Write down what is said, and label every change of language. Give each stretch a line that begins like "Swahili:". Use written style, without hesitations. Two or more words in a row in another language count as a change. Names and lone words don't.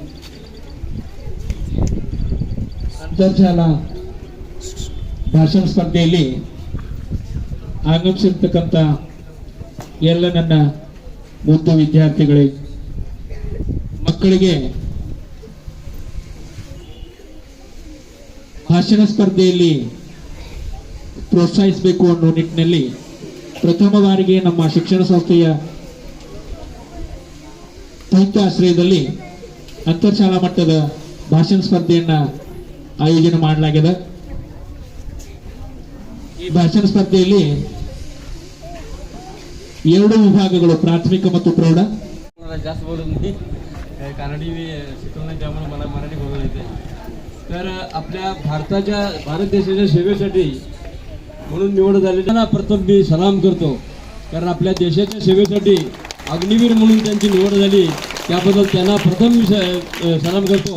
Kannada: ಅಂತರ್ಜಾಲ ಭಾಷಣ ಸ್ಪರ್ಧೆಯಲ್ಲಿ ಆಗಮಿಸಿರ್ತಕ್ಕಂಥ ಎಲ್ಲ ನನ್ನ ಮುದ್ದು ವಿದ್ಯಾರ್ಥಿಗಳೇ, ಮಕ್ಕಳಿಗೆ ಭಾಷಣ ಸ್ಪರ್ಧೆಯಲ್ಲಿ ಪ್ರೋತ್ಸಾಹಿಸಬೇಕು ಅನ್ನೋ ನಿಟ್ಟಿನಲ್ಲಿ ಪ್ರಥಮ ಬಾರಿಗೆ ನಮ್ಮ ಶಿಕ್ಷಣ ಸಂಸ್ಥೆಯ ಸಂಯುಕ್ತಾಶ್ರಯದಲ್ಲಿ ಅಂತರ್ಶಾಲಾ ಮಟ್ಟದ ಭಾಷಣ ಸ್ಪರ್ಧೆಯನ್ನ ಆಯೋಜನೆ ಮಾಡಲಾಗಿದೆ. ಈ ಭಾಷಣ ಸ್ಪರ್ಧೆಯಲ್ಲಿ 2 विभागಗಳು, प्राथमिक ಮತ್ತು प्रौढ.
Marathi: जास्त बोलत नाही, कानडी शिकवण्यात त्यामुळे मला मराठी बोलता येते. तर आपल्या भारत देशाच्या सेवेसाठी म्हणून निवड झालेल्या प्रथम मी सलाम करतो, कारण आपल्या देशाच्या सेवेसाठी अग्निवीर म्हणून त्यांची निवड झाली, त्याबद्दल त्यांना प्रथम मी सलाम करतो.